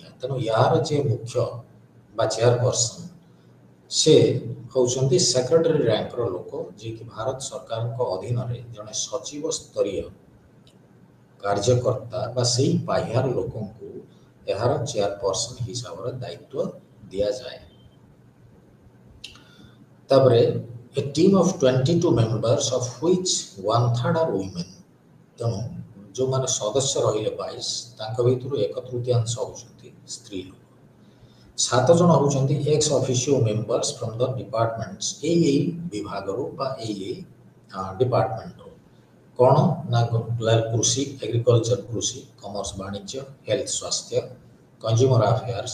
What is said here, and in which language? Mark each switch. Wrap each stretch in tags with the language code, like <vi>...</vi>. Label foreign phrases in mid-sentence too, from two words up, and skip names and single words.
<or>ତେଣୁ ଏହାର ଯେ ମୁଖ୍ୟ ବା ଚେୟାରପର୍ସନ୍, ସେ ହେଉଛନ୍ତି ସେକ୍ରେଟାରୀ ରାଙ୍କର ଲୋକ, ଯିଏକି ଭାରତ ସରକାରଙ୍କ ଅଧୀନରେ ଜଣେ ସଚିବ ସ୍ତରୀୟ କାର୍ଯ୍ୟକର୍ତ୍ତା ବା ସେଇ ପାହ୍ୟାର ଲୋକଙ୍କୁ ଏହାର ଚେୟାରପର୍ସନ୍ ହିସାବରେ ଦାୟିତ୍ୱ ଦିଆଯାଏ।</or> <en>ତାପରେ a team of 22 members of which 1/3 are women।</en> <or>ତେଣୁ ଯେଉଁମାନେ ସଦସ୍ୟ ରହିଲେ 22, ତାଙ୍କ ଭିତରୁ 1/3 ହେଉଛନ୍ତି ସ୍ତ୍ରୀ ଲୋକ। 7 ଜଣ ହେଉଛନ୍ତି</or> <en>ex officio members from the departments,</en> <or>ଏଇ ବିଭାଗରୁ ବା ଏଇ ଡିପାର୍ଟମେଣ୍ଟରୁ। କ'ଣ ନା କୃଷି, ଏଗ୍ରିକଲଚର କୃଷି, କମର୍ସ ବାଣିଜ୍ୟ, ହେଲ୍ଥ ସ୍ୱାସ୍ଥ୍ୟ,</or> <en>consumer affairs</en>